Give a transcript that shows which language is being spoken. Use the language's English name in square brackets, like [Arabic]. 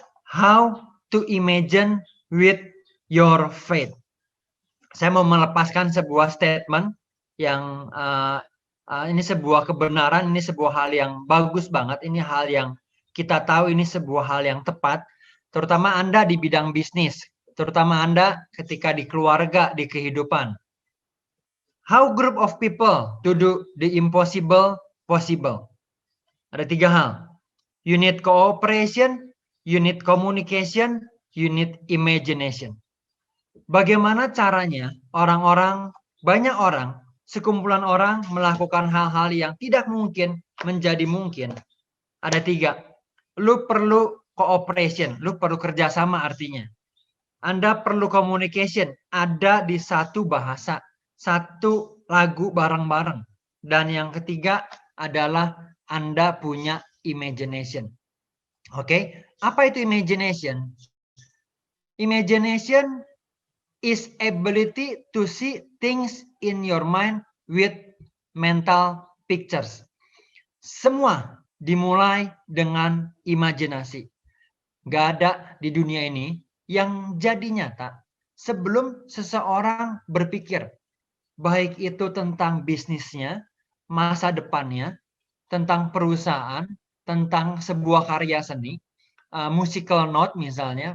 [English] How to imagine with your faith. [Indonesian] Saya mau melepaskan sebuah [English] statement [Indonesian] yang ini sebuah kebenaran, ini sebuah hal yang bagus banget, ini hal yang kita tahu ini sebuah hal yang tepat, terutama Anda di bidang bisnis, terutama Anda ketika di keluarga, di kehidupan. [English] How group of people to do the impossible possible? [Indonesian] Ada 3 hal. [English] You need cooperation, you need communication, you need imagination. [Indonesian] Bagaimana caranya banyak orang, sekumpulan orang melakukan hal-hal yang tidak mungkin menjadi mungkin? Ada 3. Lu perlu cooperation, lu perlu kerjasama artinya. Anda perlu communication, ada di satu bahasa, satu lagu bareng-bareng. Dan yang ketiga adalah Anda punya imagination. Oke, apa itu imagination? [English] Imagination is ability to see things in your mind with mental pictures. [Indonesian] Semua dimulai dengan imajinasi. Gak ada di dunia ini yang jadi nyata sebelum seseorang berpikir. Baik itu tentang bisnisnya, masa depannya, tentang perusahaan, tentang sebuah karya seni, musical note misalnya.